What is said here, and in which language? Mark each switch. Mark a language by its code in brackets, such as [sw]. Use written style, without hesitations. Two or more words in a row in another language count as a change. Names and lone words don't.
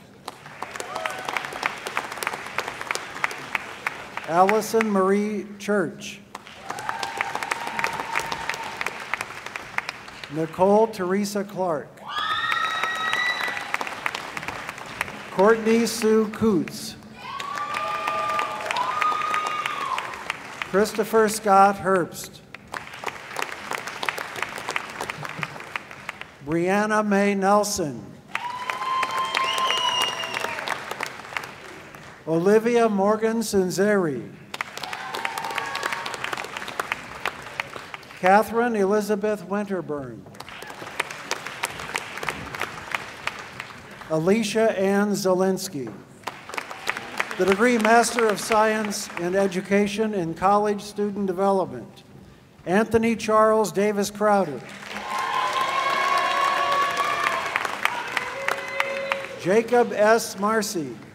[en] Allison Marie Church. Nicole Teresa Clark. Courtney Sue Coots. Christopher Scott Herbst. Brianna Mae Nelson. Olivia Morgan Sunzeri. Catherine Elizabeth Winterburn. Alicia Ann Zielinski. The degree Master of Science in Education in College Student Development, Anthony Charles Davis Crowder. Jacob S. Marcy.